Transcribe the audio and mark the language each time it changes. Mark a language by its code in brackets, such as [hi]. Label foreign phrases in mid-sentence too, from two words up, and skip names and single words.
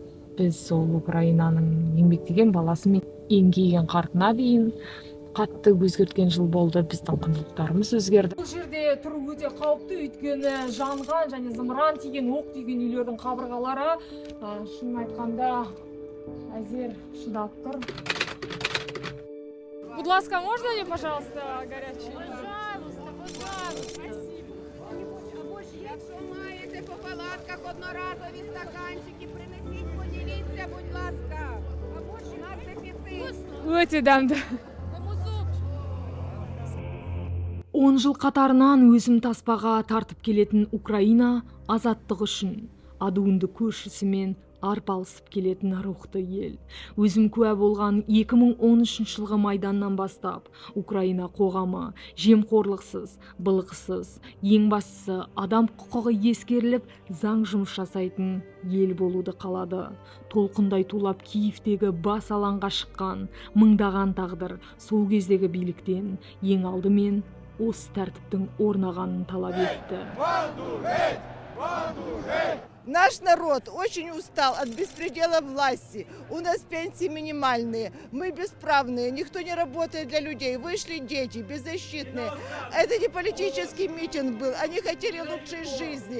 [kk] Біз сол Украинаның еңбектеген баласы мен еңкейген қартына дейін қатты өзгерткен жыл болды. Біздің құндылықтарымыз өзгерді. Бұл жерде тұру өте қауіпті, өйткені жанған және зымыран тиген, оқ тиген үйлердің қабырғалары шынын айтқанда әзер шыдап тұр. [uk] Будь ласка, [ru] можно мне, пожалуйста, горячий? Пожалуйста, пожалуйста. [uk] Якщо маєте по палатках одноразові стаканчики, принесіть, поділіться, будь ласка. У нас дефіцит. [kk] Өте дәмді. 10 жыл қатарынан өзім таспаға тартып келетін Украина азаттық үшін адуынды көршісімен арпалысып келетін рухты ел. Өзім куә болған 2013 жылғы майданнан бастап Украина қоғамы жемқорлықсыз, былықсыз, ең бастысы адам құқығы ескеріліп, заң жұмыс жасайтын ел болуды қалады. Толқындай тулап Киевтегі бас алаңға шыққан мыңдаған тағдыр сол кездегі биліктен ең алдымен осы тәртіптің орнағанын талап етті. [ru] Наш народ очень устал от беспредела власти. У нас пенсии минимальные, мы бесправные, никто не работает для людей. Вышли дети, беззащитные. Это не политический митинг был, они хотели лучшей жизни.